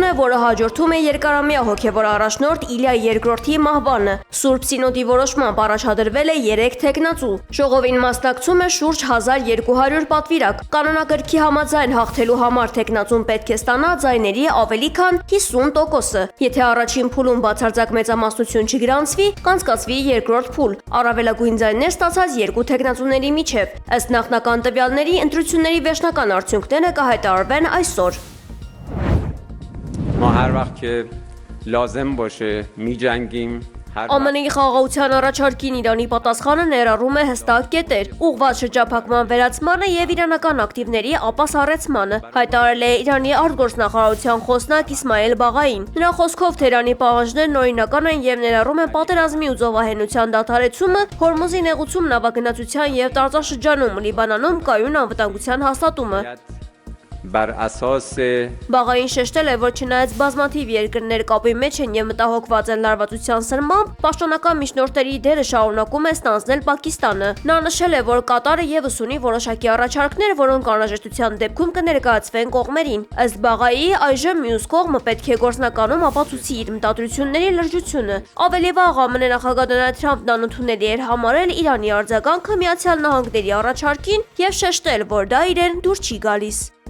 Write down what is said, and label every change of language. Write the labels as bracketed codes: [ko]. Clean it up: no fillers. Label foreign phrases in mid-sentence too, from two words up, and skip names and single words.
[hy] է, որը հաջորդում է երկարամյա հոգևոր առաջնորդ Իլիա II-ի մահվանը։ Սուրբ Սինոդի որոշմամբ առաջադրվել է 3 թեկնածու։ Ժողովին մասնակցում է շուրջ 1200 պատվիրակ։ Կանոնագրքի համաձայն հաղթելու համար թեկնածուն պետք է ստանա ձայների ավելի քան 50%-ը։ Եթե առաջին փուլում բացարձակ մեծամասնություն չգրանցվի, կանցկացվի երկրորդ փուլ, առավելագույն ձայներ ստացած 2 թեկնածուների միջև։ Ըստ նախնական տվյալների, ընտրությունների վերջնական արդյունքները կհայտարարվեն այսօր։ [fa] ما هر وقت که لازم باشه می‌جنگیم [hy] ԱՄՆ-ի խաղաղության առաջարկին Իրանի պատասխանը ներառում է հստակ կետեր, ուղղված շրջափակման վերացմանը եւ իրանական ակտիվների ապասառեցմանը, հայտարարել է Իրանի արտգործնախարարության խոսնակ Իսմայել Բաղային։ Նրա խոսքով Թեհրանի պահանջներն օրինական են եւ ներառում են պատերազմի ու զոհահենության դադարեցումը, Հորմուզի նեղուցում նավագնացության եւ տարածաշրջանում Լիբանանում կայուն անվտանգության հաստատումը։ [fa] بر اساس [hy] Բաղային շեշտել է, որ չնայած բազմաթիվ երկրներ կապի մեջ են եւ մտահոգված են լարվածության սրմամբ, պաշտոնական միջնորդների դերը շարունակում է ստանձնել Պակիստանը։ Նա նշել է, որ Կատարը եւս ունի որոշակի առաջարկներ, որոնք անհրաժեշտության դեպքում կներկայացվեն կողմերին։ Ըստ Բաղայի, այժմ մյուս կողմը պետք է գործնականում ապացուցի իր մտադրությունների լրջությունը։ Ավելի վաղ ԱՄՆ նախագահ Դոնալդ Թրամփն անընդունելի էր համարել Իրանի արձագանքը Միացյալ Նահանգների առաջարկին եւ շեշտել, որ դա իրեն դուր չի գալիս։